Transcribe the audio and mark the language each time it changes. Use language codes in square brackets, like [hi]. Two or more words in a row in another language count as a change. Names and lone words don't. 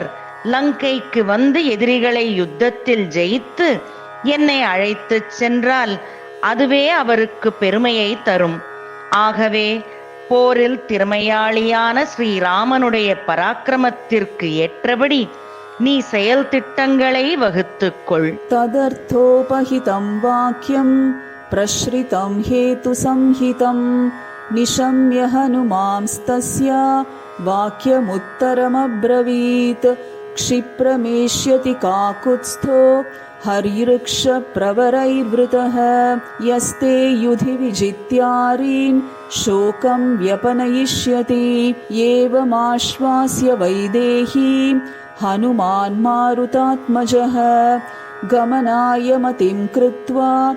[ta] லங்கைக்கு வந்து எதிரிகளை யுத்தத்தில் ஜெயித்து என்னை அழைத்துச் சென்றால் அதுவே அவருக்கு பெருமையை தரும். ஆகவே போரில் திறமையாளியான ஸ்ரீராமனுடைய பராக்கிரமத்திற்கு ஏற்றபடி நீ செயல் திட்டங்களை வகுத்துக்கொள். [sa] तदर्थोपहितं वाक्यं प्रश्रितं हेतुसंहितं निशम्य हनुमांस्तस्य वाक्यमुत्तरमब्रवीत् क्षिप्रमेष्यति काकुत्स्थो हरिवृक्षप्रवरैर्वृतः यस्ते युधि विजित्यारीन् शोकं व्यपनयिष्यति एवमाश्वास्य वैदेहीं हनुमान् मारुतात्मजः गमनाय मतिं कृत्वा